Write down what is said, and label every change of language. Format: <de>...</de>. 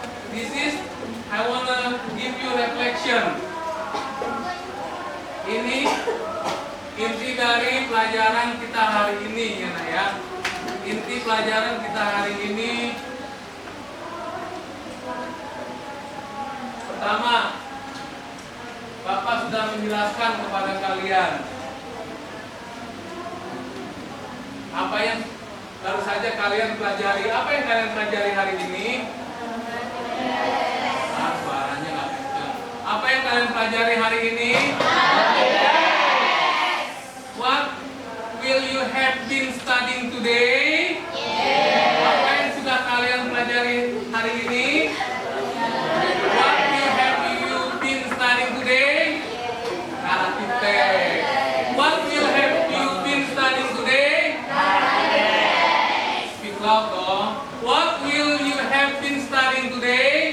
<en>This is I wanna give you reflection.</en> <id>Ini inti dari pelajaran kita hari ini ya nak ya. Inti pelajaran kita hari ini pertama, Bapak sudah menjelaskan kepada kalian apa yang baru saja kalian pelajari. Apa yang kalian pelajari hari ini? Suaranya nggak kenceng. Apa yang kalian pelajari hari ini?</id> <en>What will you have been studying today?</en> <id>Apa yang sudah kalian pelajari hari ini?</id> <en>What will have you been studying today? Narrative text. What will have you been studying today? Speak loud dong. What will you have been studying today?</en>